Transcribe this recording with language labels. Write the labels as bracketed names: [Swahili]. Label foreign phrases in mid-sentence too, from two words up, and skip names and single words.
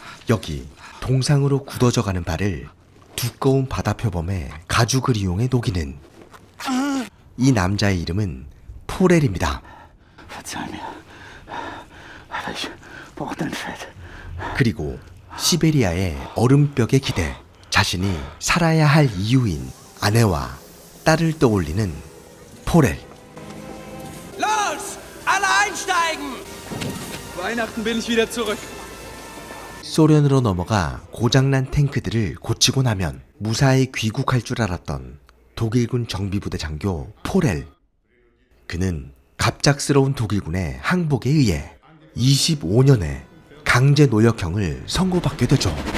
[Korean] 여기 동상으로 굳어져 가는 발을 두꺼운 바다 표범에 가죽을 이용해 녹이는 이 남자의 이름은 포렐입니다. 그리고 시베리아의 얼음벽에 기대 자신이 살아야 할 이유인 아내와 딸을 떠올리는 포렐. [German] Los! Alle einsteigen! Weihnachten bin ich wieder zurück. [Korean] 소련으로 넘어가 고장난 탱크들을 고치고 나면 무사히 귀국할 줄 알았던 독일군 정비부대 장교 포렐. 그는 갑작스러운 독일군의 항복에 의해 25년의 강제 노역형을 선고받게 되죠.